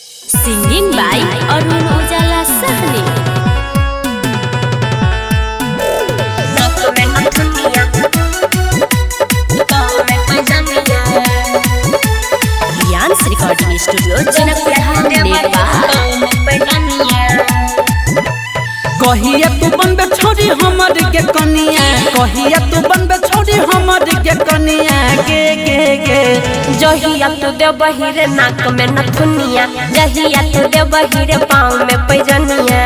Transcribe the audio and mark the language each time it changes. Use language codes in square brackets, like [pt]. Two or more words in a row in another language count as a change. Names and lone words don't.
[en] Singing by Arun Ujala Sahni. Rian's Recording Studio, Janakpur, Nepal. [mai] कहिया तू बनबे छोड़ी हमर के कनिया, कहिया तू बनबे छोड़ी हमर के कनिया गे जहिया तू दे बहिरे नाक में नथुनिया, जहिया तू दे बहिरे पाँव में पैजनिया।